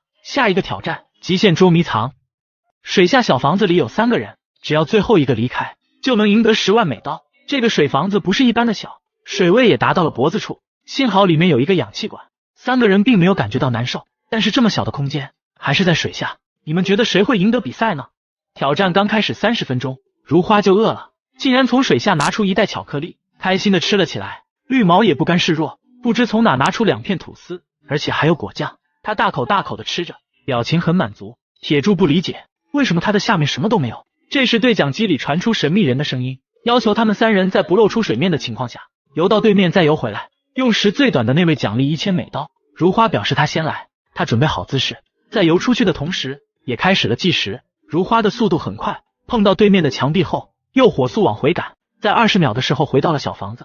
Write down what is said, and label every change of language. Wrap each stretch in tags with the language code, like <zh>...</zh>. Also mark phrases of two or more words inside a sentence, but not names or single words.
<zh>下一個挑戰，極限捉迷藏。水下小房子裡有3個人，只要最後一個離開，就能贏得10萬美刀。這個水房子不是一般的小，水位也達到了脖子處，幸好裡面有一個氧氣管。3個人並沒有感覺到難受，但是這麼小的空間，還是在水下，你們覺得誰會贏得比賽呢？挑戰剛開始30分鐘，如花就餓了，竟然從水下拿出一袋巧克力，開心的吃了起來。綠毛也不甘示弱，不知從哪拿出2片吐司，而且還有果醬，他大口大口的吃着，表情很滿足。鐵柱不理解，為什麼他的下面什麼都沒有。這時對講機裡傳出神秘人的聲音，要求他們3人在不露出水面的情況下，游到對面再游回來，用時最短的那位獎勵1000美刀。如花表示他先來，他準備好姿勢，在游出去的同時也開始了計時。如花的速度很快，碰到對面的牆壁後又火速往回趕，在20秒的時候回到了小房子。</zh>